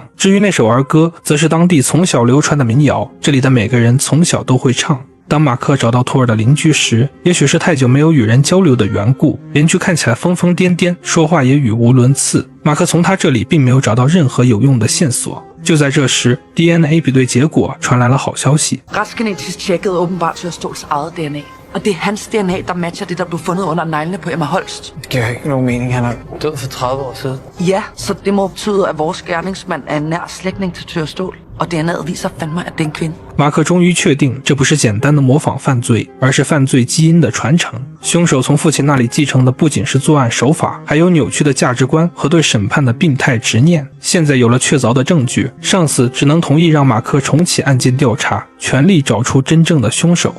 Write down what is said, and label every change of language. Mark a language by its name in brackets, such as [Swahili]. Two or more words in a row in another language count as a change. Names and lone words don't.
[Chinese] 至于那首儿歌，则是当地从小流传的民谣，这里的每个人从小都会唱。当马克找到图尔的邻居时，也许是太久没有与人交流的缘故，邻居看起来疯疯癫癫，说话也语无伦次。马克从他这里并没有找到任何有用的线索。就在这时， DNA 比对结果传来了好消息。 [Danish] Retsgenetisk tjekkede åbenbart Tørståls eget DNA. Og det er hans DNA, der matcher det, der blev fundet under neglene på Emma Holst. Det giver ikke nogen mening. Han er død for 30 år siden. Ja, så det må betyde, at vores gerningsmand er en nær slægtning til Tørstål. Og DNA'et viser fandme, at det er en kvinde. [Chinese] 马克终于确定，这不是简单的模仿犯罪，而是犯罪基因的传承。凶手从父亲那里继承的不仅是作案手法，还有扭曲的价值观和对审判的病态执念。现在有了确凿的证据，上司只能同意让马克重启案件调查，全力找出真正的凶手。